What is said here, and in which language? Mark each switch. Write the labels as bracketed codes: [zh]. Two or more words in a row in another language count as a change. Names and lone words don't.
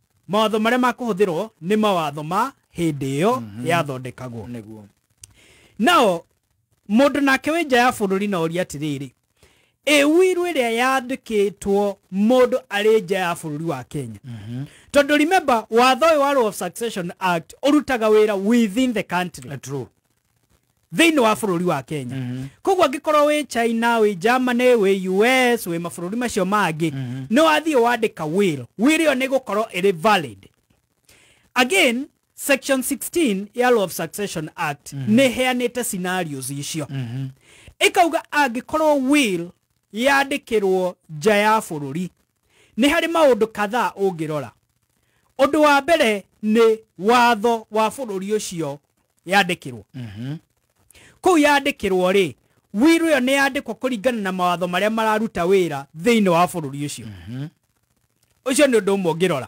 [ki] mawatho maria makuhuthirwo ni mawatho ma hindi yo yathondekagwo nao mundu nake winja ya bururi na uria atiriri wiru iria yandikitwo mundu ari nja ya bururi wa Kenya tondu remember watho wa Law of Succession Act urutaga wira [en] within the country [ki] true thĩinĩ wa bũrũri wa Kenya koguo angĩkorwo wĩ China wĩ Germany wĩ US wĩ mabũrũri macio mangĩ nĩ wathiĩ wandĩka will ĩyo nĩ gũkorwo ĩrĩ valid. Again section 16 ya Law of Succession Act nĩ heanĩte scenarios icio ĩkauga angĩkorwo will yandĩkĩrwo nja ya bũrũri nĩ harĩ maũndũ kadhaa ũngĩrora. Ũndũ wa mbere nĩ watho wa bũrũri ũcio yandĩkĩrwo kũu yandĩkĩrwo rĩ will ĩyo nĩ yandĩkwo kũringana na mawatho marĩa mararuta wĩra thĩinĩ wa bũrũri ũcio ũcio nĩ ũndũ ũmwe ũngĩrora.